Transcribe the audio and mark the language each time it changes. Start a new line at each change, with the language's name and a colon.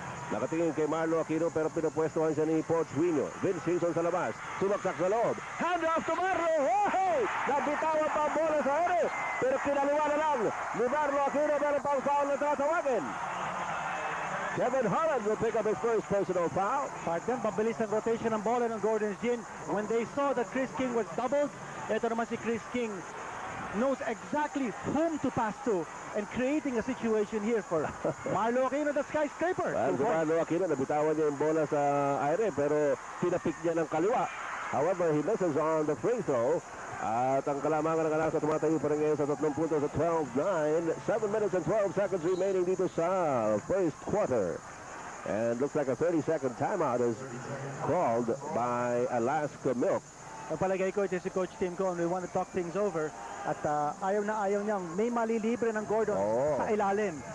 Filipino: Nakatingin kay Marlo Aquino pero pinupwestuhan siya ni Pochuino. Vince Season sa labas. Sumaksak sa loob.
English: Hand off to Marlo. Hey!
Filipino: Nabitawan pa ang bola sa ere. Pero kinaluwa na lang ni Marlo Aquino. Meron pang foul na tatawagin.
English: Kevin Holland will pick up his first personal foul.
Filipino: Partner, mabilis ang rotation ng bola ng Gordon's Gin.
English: When they saw that Chris King was doubled,
Filipino: ito naman si
English: Chris King knows exactly whom to pass to and creating a situation here for Marlo Aquino, the skyscraper.
Filipino: Well, si Marlo Aquino, nabitawan niya yung bola sa aire pero tinapik niya ng kaliwa.
English: However, he misses on the free throw.
Filipino: At ang kalamangan ng Alaska tumatayo pa rin ngayon sa 3 puntos sa 12-9.
English: 7 minutes and 12 seconds remaining
Filipino: dito sa
English: first quarter. And looks like a 30-second timeout is called by Alaska Milk.
Filipino: Ang palagay ko, ito si Coach Tim Cone.
English: We want to talk things over.
Filipino: At ayaw na ayaw niyang may malilibre ng Gordon sa ilalim.